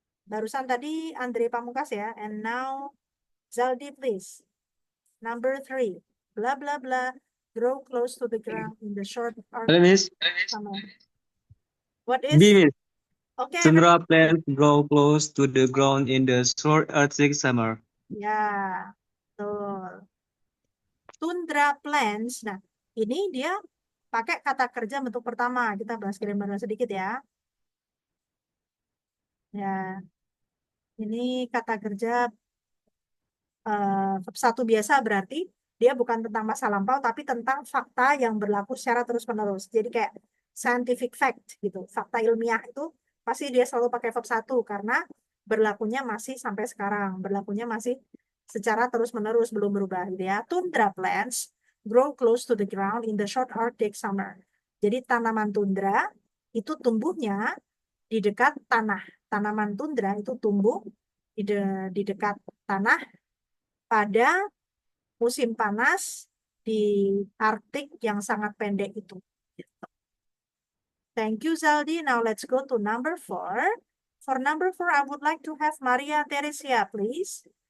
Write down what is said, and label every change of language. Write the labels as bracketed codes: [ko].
[id] Barusan tadi Andre Pamungkas ya. [en] And now Zaldi, please. Number 3. Blah, blah, blah. Grow close to the ground in the short arc Hello, Miss. summer. What B, is? Miss. Okay. Tundra plants grow close to the ground in the short Arctic summer. [id] Ya, betul. Tundra plants. Nah, ini dia pakai kata kerja bentuk pertama. Kita bahas grammar sedikit ya. Ya, ini kata kerja verb 1 biasa berarti dia bukan tentang masa lampau, tapi tentang fakta yang berlaku secara terus-menerus. Jadi kayak scientific fact gitu. Fakta ilmiah itu pasti dia selalu pakai verb 1 karena berlakunya masih sampai sekarang. Berlakunya masih secara terus-menerus, belum berubah gitu ya. [en] Tundra plants grow close to the ground in the short Arctic summer. [id] Jadi tanaman tundra itu tumbuhnya di dekat tanah. Tanaman tundra itu tumbuh di dekat tanah pada musim panas di Arktik yang sangat pendek itu. [en] Thank you, Zaldi. Now let's go to number 4. For number 4, I would like to have Maria Teresia, please.